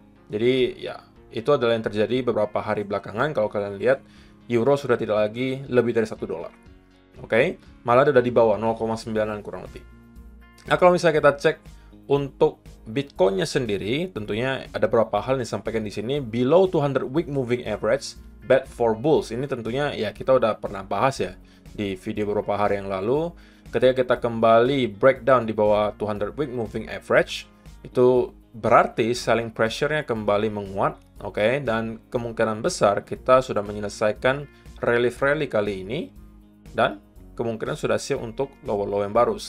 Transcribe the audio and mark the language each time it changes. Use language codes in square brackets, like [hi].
[id] Jadi ya, itu adalah yang terjadi beberapa hari belakangan. Kalau kalian lihat, euro sudah tidak lagi lebih dari 1 dolar. Oke, malah sudah di bawah 0,9 kurang lebih. Nah, kalau misalnya kita cek untuk Bitcoin-nya sendiri, tentunya ada beberapa hal yang disampaikan di sini. [en] Below 200 week moving average, bad for bulls. [id] Ini tentunya ya kita udah pernah bahas ya di video beberapa hari yang lalu. Ketika kita kembali breakdown di bawah 200 week moving average, itu berarti selling pressure-nya kembali menguat. Oke, dan kemungkinan besar kita sudah menyelesaikan rally kali ini, dan kemungkinan sudah siap untuk low yang baru.